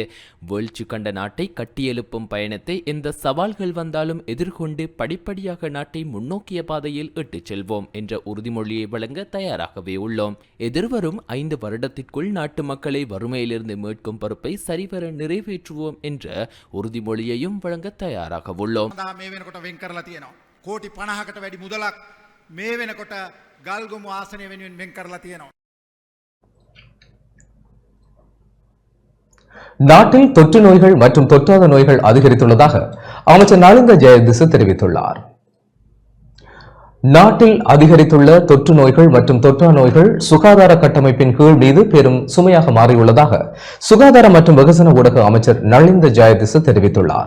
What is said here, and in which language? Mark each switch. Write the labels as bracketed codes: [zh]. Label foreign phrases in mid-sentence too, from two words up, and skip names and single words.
[ta] வீழ்ச்சி கண்ட நாட்டை கட்டியெழுப்பும் பயணத்தை எந்த சவால்கள் வந்தாலும் எதிர்கொண்டு படிப்படியாக நாட்டை முன்னோக்கிய பாதையில் இட்டுச் செல்வோம் என்ற உறுதிமொழியை வழங்க தயாராகவே உள்ளோம். எதிர்வரும் 5 வருடத்திற்குள் நாட்டு மக்களை வறுமையிலிருந்து மீட்கும் பொறுப்பை சரிவர நிறைவேற்றுவோம் என்ற உறுதிமொழியையும் வழங்க தயாராக உள்ளோம். [si] මේ වෙනකොට වෙන් කරලා තියෙනවා. කෝටි 50කට වැඩි මුදලක් මේ වෙනකොට ගල්ගමු ආසනය වෙනුවෙන් වෙන් කරලා තියෙනවා. [ta] நாட்டில் தொற்று நோய்கள் மற்றும் தொற்றாத நோய்கள் அதிகரித்துள்ளதாக அமைச்சர் நலிந்த ஜெயதிச தெரிவித்துள்ளார். நாட்டில் அதிகரித்துள்ள தொற்று நோய்கள் மற்றும் தொற்றா நோய்கள் சுகாதார கட்டமைப்பின் கீழ் மீது பெரும் சுமையாக மாறியுள்ளதாக சுகாதார மற்றும் வெகுஜன ஊடக அமைச்சர் நலிந்த ஜெயதிச தெரிவித்துள்ளார்.